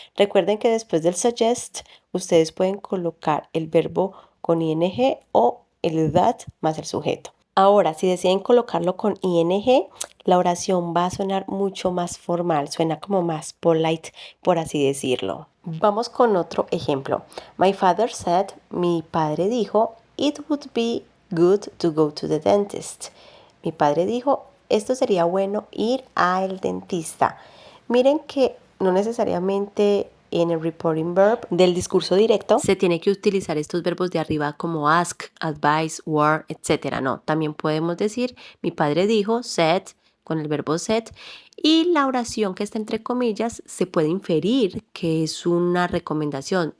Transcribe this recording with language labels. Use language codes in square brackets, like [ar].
[es] Recuerden que después del suggest, ustedes pueden colocar el verbo con ing o el that más el sujeto. Ahora, si deciden colocarlo con ing, la oración va a sonar mucho más formal, suena como más polite, por así decirlo. Vamos con otro ejemplo. [en] My father said, [es] mi padre dijo, [en] it would be good to go to the dentist. [es] Mi padre dijo, esto sería bueno ir al dentista. Miren que no necesariamente en el reporting verb del discurso directo se tiene que utilizar estos verbos de arriba como ask, advise, were, etc. No, también podemos decir, mi padre dijo, said, con el verbo said, y la oración que está entre comillas se puede inferir que es una recomendación.